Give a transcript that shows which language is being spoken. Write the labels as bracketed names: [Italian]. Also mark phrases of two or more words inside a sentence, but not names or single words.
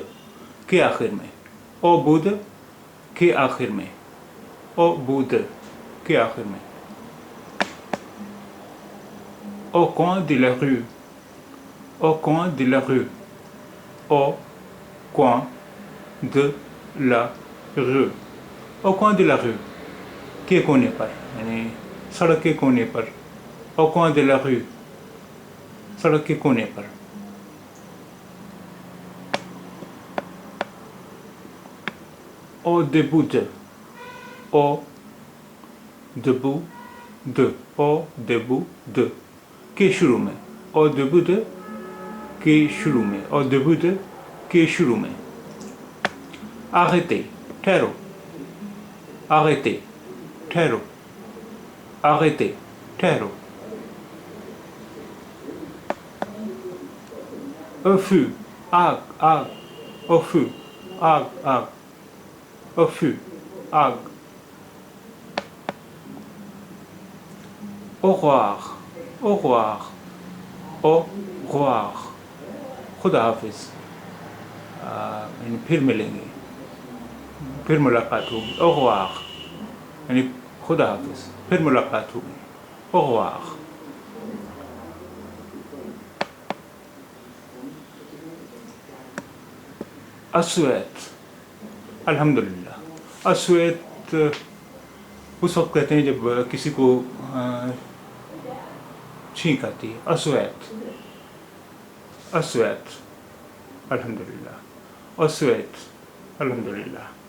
[Urdu] کے آخر میں. [French] Au bout de. [Urdu] کے آخر میں. [French] Au bout de. [Urdu] کے آخر میں. [French] Au coin de la rue. Au coin de la rue. Au coin de la rue. Au coin de la rue. [Urdu] کے کونے پر, یعنی سڑک کے کونے پر. [French] Au coin de la rue. [Urdu] سڑک کے کونے پر. [French] Au début de. Au début de. Au début de. [Urdu] کے شروع میں. [French] Au début de. [Urdu] کے شروع میں. [French] Au début de. [Urdu] کے شروع میں. [French] Arrêtez. ٹھہرو. Arrêtez. ٹھہرو. Arrêtez. ٹھہرو. Au feu. [Urdu] آگ. آگ. [French] Au feu. [Urdu] آگ. آگ. [French] Au feu. آگ. Au revoir. Au revoir. Au revoir. [Urdu] خدا حافظ. یعنی پھر ملیں گے, پھر ملاقات ہوگی. [French] Au revoir. [Urdu] یعنی خدا حافظ, پھر ملاقات ہوگی. [French] Au revoir. السویت. [Urdu] الحمدللہ. السویت اس وقت کہتے ہیں جب کسی کو چھینک آتی ہے. [French] السویت. السویت. الحمدللہ. السویت. الحمدللہ.